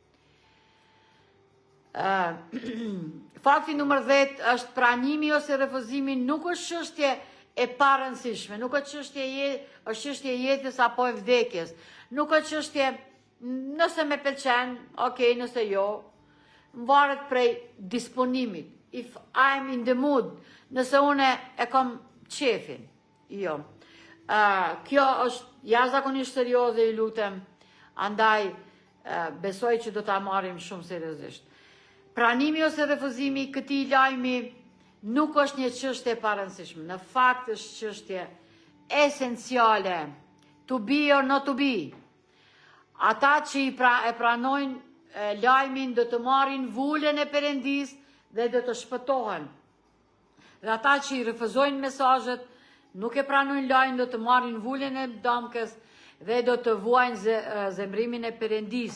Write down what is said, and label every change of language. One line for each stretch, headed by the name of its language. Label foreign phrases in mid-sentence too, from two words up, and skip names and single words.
Albanian: Fakti numër 10 është pranimi ose refuzimi nuk është çështje e parëndësishme, nuk është çështje jetës apo e vdekjes, nuk është çështje nëse me pëlqen, okay, nëse jo, varet prej disponimit.
English: If I'm in the mood,
Albanian: nëse une e kam qefin, jo. Kjo është jashtëzakonisht serioze, i lutem, andaj besoj që do ta marrim shumë seriozisht. Pranimi ose refuzimi i këtij lajmi nuk është një çështje e parëndësishme, në fakt është çështje esenciale,
English: to be or not to be.
Albanian: Ata që e pranojnë lajmin do të marrin vulën e Perëndis dhe do të shpëtohen. Dhe ata që i refuzojnë mesazhet, nuk e pranojnë lajmin, do të marrin vulën e damkës dhe do të vuajnë zemrimin e Perëndis.